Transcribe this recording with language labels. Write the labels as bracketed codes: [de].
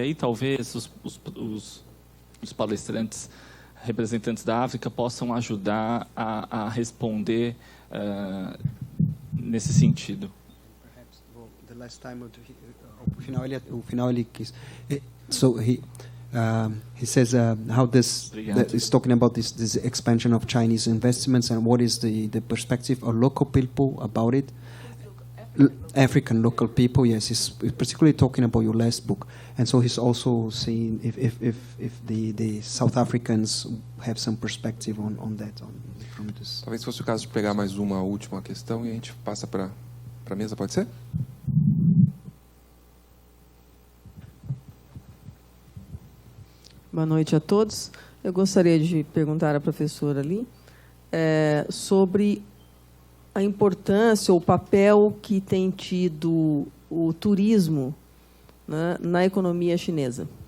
[pt] E aí talvez os palestrantes representantes da África possam ajudar a responder nesse sentido. The last time o final ele quis. [en] So he says how this is talking about this expansion of Chinese investments and what is the perspective of local people about it. African local people, yes, he's particularly talking about your last book, and so he's also saying if the South Africans have some perspective on that from this. [pt] Talvez fosse o caso de pegar mais uma última questão e a gente passa para a mesa, pode ser? Boa noite a todos. Eu gostaria de perguntar à professora ali sobre a importância ou o papel que tem tido o turismo, né, na economia chinesa.